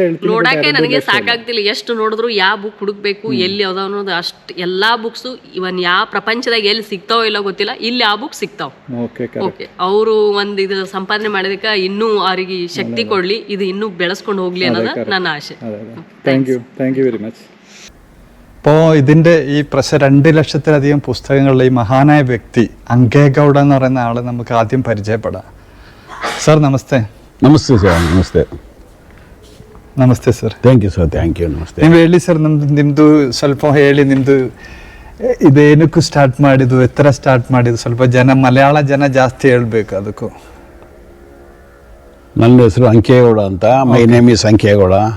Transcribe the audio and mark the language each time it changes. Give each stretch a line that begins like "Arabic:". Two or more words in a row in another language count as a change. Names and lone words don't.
Kannada: ನೋಡಾಕೆ ನನಗೆ ಸಾಕಾಗ್ತಿಲ್ಲ. ಎಷ್ಟು ನೋಡಿದ್ರು ಯಾವ ಬುಕ್ ಹುಡುಕ್ಬೇಕು, ಎಲ್ಲಿ ಯಾವ್ದಾವ ಅನ್ನೋದು ಅಷ್ಟು. ಎಲ್ಲಾ ಬುಕ್ಸು ಇವನ್ ಯಾವ ಪ್ರಪಂಚದಾಗ ಎಲ್ಲಿ ಸಿಗ್ತಾವೋ ಇಲ್ಲ ಗೊತ್ತಿಲ್ಲ, ಇಲ್ಲಿ ಆ ಬುಕ್ ಸಿಗ್ತಾವ. ಓಕೆ, ಅವರು ಒಂದು ಇದು ಸಂಪಾದನೆ ಮಾಡಿದಕ್ಕೆ ಇನ್ನೂ ಅವರಿಗೆ ಶಕ್ತಿ ಕೊಡ್ಲಿ, ಇದು ಇನ್ನೂ ಬೆಳೆಸ್ಕೊಂಡು ಹೋಗ್ಲಿ ಅನ್ನೋದು ನನ್ನ ಆಸೆ.
English: thank you very much.
Malayalam: അപ്പോൾ ഇതിൻ്റെ ഈ 2 ലക്ഷത്തിലധികം പുസ്തകങ്ങളുള്ള ഈ മഹാനായ വ്യക്തി ಅಂಗೇಗೌಡ എന്ന് പറയുന്ന ആളെ നമുക്ക് ആദ്യം പരിചയപ്പെടാം. സർ നമസ്തേ.
Kannada: ನಮಸ್ತೆ ಸರ್. ನಮಸ್ತೆ. ನಮಸ್ತೆ ಸರ್.
English: Thank you sir, thank you, ನಮಸ್ತೆ.
Kannada: ನೀವು ಹೇಳಿ ಸರ್, ನಿಮ್ದು ಸ್ವಲ್ಪ ಹೇಳಿ, ನಿಮ್ದು ಇದೇನಕ್ಕೂ ಸ್ಟಾರ್ಟ್ ಮಾಡಿದ್ದು, ಎತ್ತರ ಸ್ಟಾರ್ಟ್ ಮಾಡಿದ್ದು, ಸ್ವಲ್ಪ ಮಲಯಾಳ ಜನ ಜಾಸ್ತಿ ಹೇಳ್ಬೇಕು ಅದಕ್ಕೂ. ನನ್ನ ಹೆಸರು ಅಂಕೇಗೌಡ ಅಂತ.
English: my name is
Kannada: ಅಂಕೇಗೌಡ.